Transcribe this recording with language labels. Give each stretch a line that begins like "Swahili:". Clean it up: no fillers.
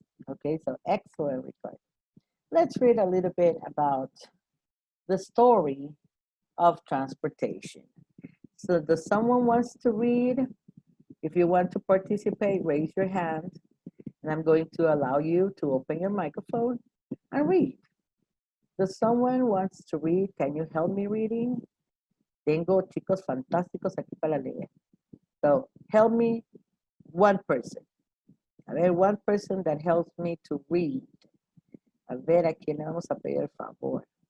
English: Okay, so excellent, Ricardo. Let's read a little bit about the story of transportation. So does someone wants to read? If you want to participate, raise your hand and I'm going to allow you to open your microphone and read. Does someone wants to read? Can you help me reading?
Spanish: Tengo chicos fantásticos aquí para leer.
English: So help me, one person.
Spanish: A ver,
English: one person that helps me to read.
Spanish: A ver, ¿a quién le vamos a pedir el favor?